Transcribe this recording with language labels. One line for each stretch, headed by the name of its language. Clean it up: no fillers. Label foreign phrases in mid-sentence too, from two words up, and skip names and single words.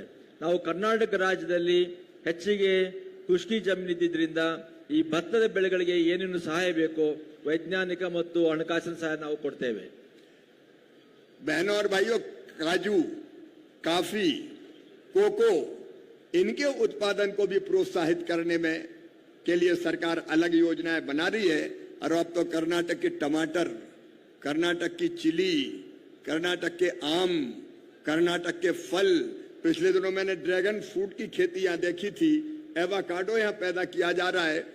Kannada: ನಾವು ಕರ್ನಾಟಕ ರಾಜ್ಯದಲ್ಲಿ ಹೆಚ್ಚಿಗೆ ಖುಷ್ಕಿ ಜಮೀನು ಇದ್ದಿದ್ರಿಂದ ಈ ಭತ್ತದ ಬೆಳೆಗಳಿಗೆ ಏನೇನು ಸಹಾಯ ಬೇಕೋ ವೈಜ್ಞಾನಿಕ ಮತ್ತು ಹಣಕಾಸಿನ ಸಹಾಯ ನಾವು ಕೊಡ್ತೇವೆ.
Hindi: बहनों और भाइयों, काजू, कॉफी, कोको, इनके उत्पादन को भी प्रोत्साहित करने में के लिए सरकार अलग योजनाएं बना रही है. और अब तो कर्नाटक के टमाटर, कर्नाटक की चिली, कर्नाटक के आम, कर्नाटक के फल, पिछले दिनों मैंने
English: dragon fruit
Hindi: की खेती यहाँ देखी थी, एवोकाडो यहाँ पैदा किया जा रहा है.